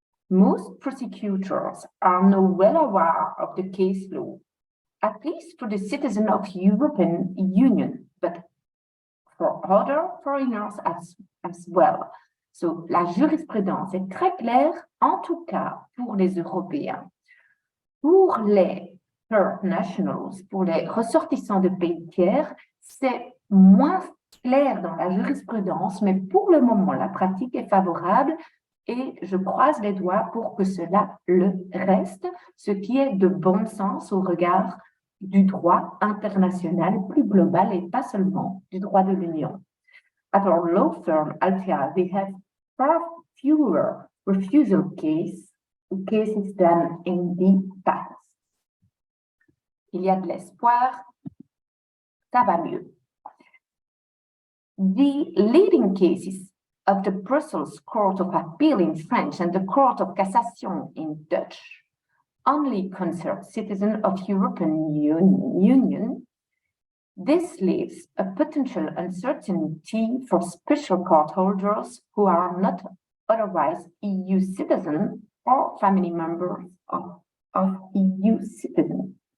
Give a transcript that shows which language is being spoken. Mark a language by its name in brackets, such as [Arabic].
[English] Most prosecutors are now well aware of the case law, at least for the citizens of the European Union, but for other foreigners as well. [French] So, la jurisprudence est très claire, en tout cas pour les Européens. Pour les [English] third nationals, [French] pour les ressortissants de pays tiers, c'est moins clair dans la jurisprudence, mais pour le moment, la pratique est favorable et je croise les doigts pour que cela le reste, ce qui est de bon sens au regard du droit international plus global et pas seulement du droit de l'Union. [English] At our law firm, Altea, we have far fewer refusal cases than in the past. [French] Il y a de l'espoir, ça va mieux. [English] The leading cases of the Brussels Court of Appeal in French and the Court of Cassation in Dutch only concern citizens of European Union. This leaves a potential uncertainty for special court holders who are not otherwise EU citizens or family members of EU citizens.